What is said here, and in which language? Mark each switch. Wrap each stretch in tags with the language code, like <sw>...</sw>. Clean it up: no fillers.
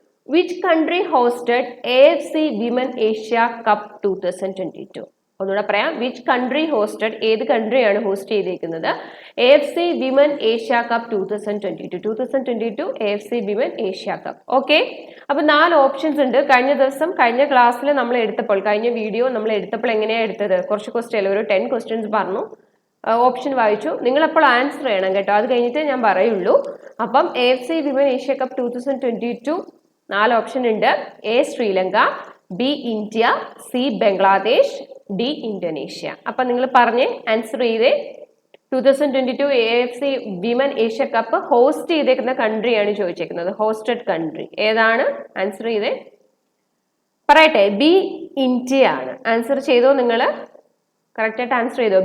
<en>Which country hosted AFC Women Asia Cup 2022?</en> <ml>ഒന്നുകൂടെ പറയാം.</ml> <en>Which country hosted,</en> <ml>ഏത് കൺട്രിയാണ് host ചെയ്തിരിക്കുന്നത് AFC Women Asia Cup 2022 AFC Women Asia Cup. Okay, അപ്പൊ 4 options ഉണ്ട്. കഴിഞ്ഞ ക്ലാസ്സിൽ നമ്മൾ എടുത്തപ്പോൾ, കഴിഞ്ഞ വീഡിയോ നമ്മൾ എടുത്തപ്പോൾ എങ്ങനെയാണ് എടുത്തത്, കുറച്ച് ക്വസ്റ്റ്യൻ ഒരു 10 ക്വസ്റ്റ്യൻസ് പറഞ്ഞു, ഓപ്ഷൻ വായിച്ചു. നിങ്ങൾ അപ്പോൾ ആൻസർ ചെയ്യണം കേട്ടോ, അത് കഴിഞ്ഞിട്ട് ഞാൻ പറയുള്ളൂ. അപ്പം AFC Women Asia Cup 2022 4 option ഉണ്ട്. A Sri Lanka, B India, C Bangladesh, D Indonesia. അപ്പം നിങ്ങൾ പറഞ്ഞ് ആൻസർ ചെയ്തേ. 2022 AFC Women Asia Cup host ചെയ്തേക്കുന്ന കൺട്രിയാണ് ചോദിച്ചേക്കുന്നത്. ഹോസ്റ്റഡ് കൺട്രി ഏതാണ്? ആൻസർ ചെയ്തേ. പറയട്ടെ, B ഇന്ത്യ ആണ്. ആൻസർ ചെയ്തോ നിങ്ങൾ? കറക്റ്റ് ആയിട്ട് ആൻസർ ചെയ്തോ?</ml>